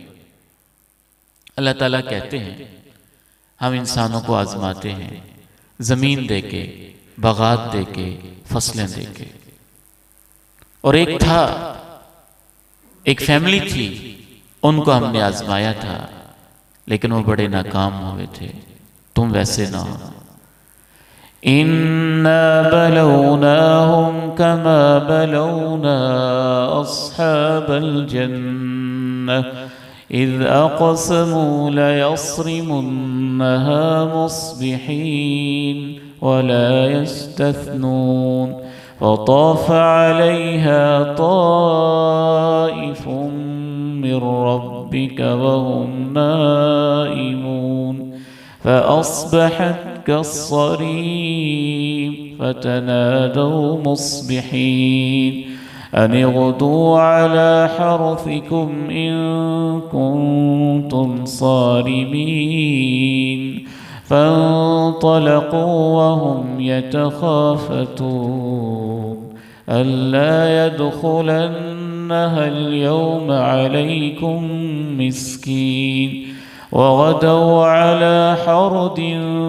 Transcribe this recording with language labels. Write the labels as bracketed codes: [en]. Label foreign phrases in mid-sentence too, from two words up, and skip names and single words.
[hi] अल्लाह ताला कहते हैं हम इंसानों को आजमाते हैं ज़मीन देके, बगात देके, फसलें देके। और एक फैमिली थी, उनको हमने आजमाया था लेकिन वो बड़े नाकाम हुए थे। तुम वैसे ना हो। [ar] إنا بلوناهم كما بلونا أصحاب الجنة إذ أقسموا ليصرمنها مصبحين ولا يستثنون فطاف عليها طائف من ربك وهم نائمون فأصبحت كالصريم فتنادوا مصبحين أن اغدوا على حرثكم إن كنتم صارمين فانطلقوا وهم يتخافتون ألا يدخلنها اليوم عليكم مسكين وغدوا على حرد